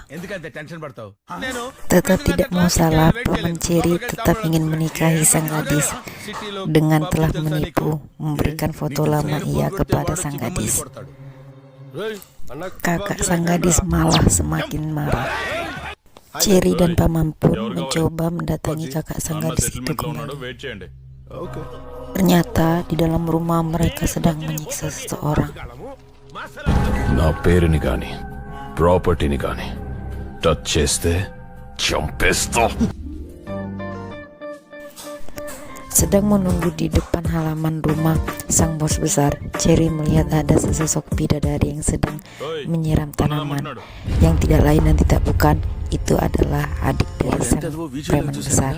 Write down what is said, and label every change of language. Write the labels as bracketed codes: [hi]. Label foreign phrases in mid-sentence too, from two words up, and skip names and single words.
[id] Tetap tidak mau salah, Paman Cherry tetap ingin menikahi sang gadis dengan telah menipu memberikan foto lama ia kepada sang gadis. Kakak sang gadis malah semakin marah. Cherry dan paman pun mencoba mendatangi kakak sang gadis itu kembali. Ternyata di dalam rumah mereka sedang menyiksa seseorang. [te] నా పేరుని గాని ప్రాపర్టీని గాని టచ్ చేస్తే చంపేస్తా. [id] Sedang menunggu di depan halaman rumah sang bos besar, Cherry melihat ada sesosok bidadari yang sedang menyiram tanaman. Yang tidak lain dan tidak bukan, itu adalah adik dari sang preman besar.